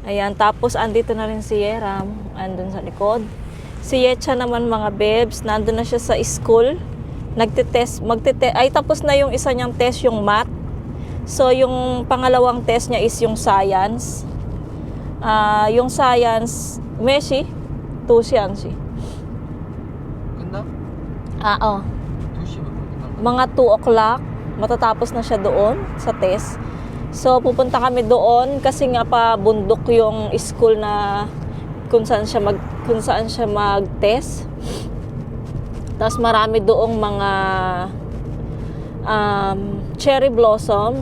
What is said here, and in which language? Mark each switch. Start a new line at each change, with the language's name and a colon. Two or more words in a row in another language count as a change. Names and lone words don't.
Filipino: Ayan, tapos andito na rin si Yeram, andun sa likod. Si Yetcha naman mga bebs, nandun na siya sa school. Ay tapos na yung isa niyang test, yung math. So yung pangalawang test niya is yung science. Yung science, Meshi,
Korean: 2시간 시. 끝나?
Filipino: Oo.
Korean: 2시면 끝나.
Filipino: Mga 2 o'clock, matatapos na siya doon sa test. So, pupunta kami doon kasi nga pa bundok yung school na kung saan siya mag-test. Tapos marami doong mga
English: cherry blossom.